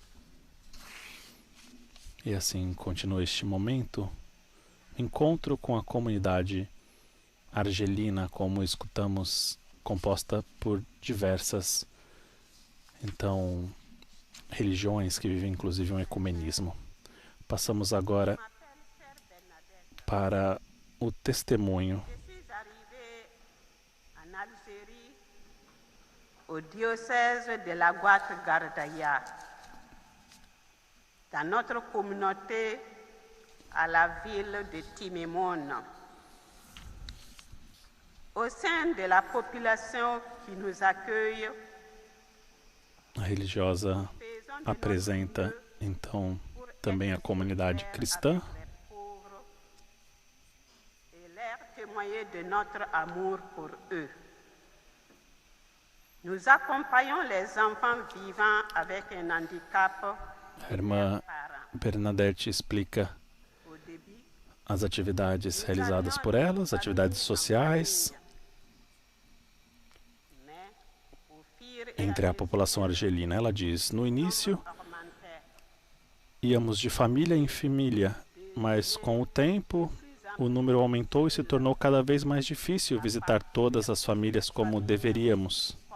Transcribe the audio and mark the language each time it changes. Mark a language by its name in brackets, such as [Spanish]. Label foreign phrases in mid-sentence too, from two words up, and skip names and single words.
[Portuguese] E assim continua este momento, encontro com a comunidade argelina, como escutamos, composta por diversas, então, religiões que vivem inclusive um ecumenismo. Passamos agora para o testemunho. [French] Au diocèse de la Guatre-Gardaïa, dans notre communauté à la ville de Timimone. Au sein de la population qui nous accueille, [Portuguese] a religiosa apresenta então também a comunidade cristã. [French] Témoigner de notre amour pour eux. Nous accompagnons les enfants vivant avec un handicap. [Portuguese] A irmã Bernadette explica as atividades realizadas por elas, atividades sociais entre a população argelina. Ela diz: no início íamos de família em família, mas com o tempo o número aumentou e se tornou cada vez mais difícil visitar todas as famílias como deveríamos.